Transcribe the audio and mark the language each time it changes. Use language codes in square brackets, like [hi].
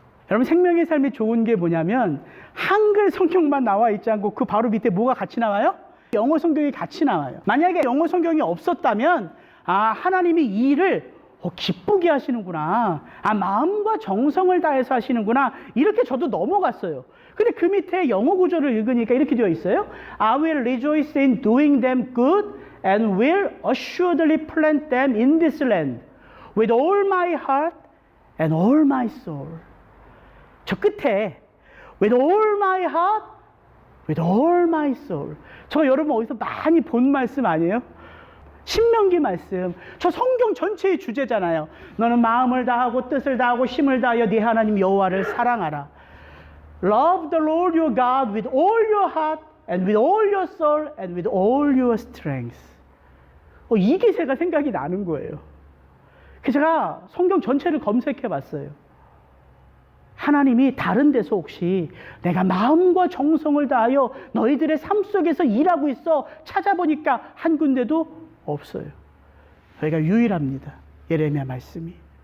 [ko] 여러분, 생명의 삶이 좋은 게 뭐냐면 한글 성경만 나와 있지 않고 그 바로 밑에 뭐가 같이 나와요? 영어 성경이 같이 나와요. 만약에 영어 성경이 없었다면 하나님이 이 일을 기쁘게 하시는구나, 마음과 정성을 다해서 하시는구나, 이렇게 저도 넘어갔어요. 근데 그 밑에 영어 구절을 읽으니까 이렇게 되어 있어요. [en] I will rejoice in doing them good and will assuredly plant them in this land with all my heart and all my soul. [ko] 저 끝에 [en] with all my heart, with all my soul. [ko] 저 여러분 어디서 많이 본 말씀 아니에요? 신명기 말씀. 저 성경 전체의 주제잖아요. 너는 마음을 다하고 뜻을 다하고 힘을 다하여 네 하나님 여호와를 사랑하라. [en] Love the Lord your God with all your heart and with all your soul and with all your strength. [ko] 이게 제가 생각이 나는 거예요. 그래서 제가 성경 전체를 검색해 봤어요. 하나님이 다른 데서 혹시 내가 마음과 정성을 다하여 너희들의 삶 속에서 일하고 있어 찾아보니까 한 군데도 없어요. 저희가 유일합니다. 예레미야 말씀이.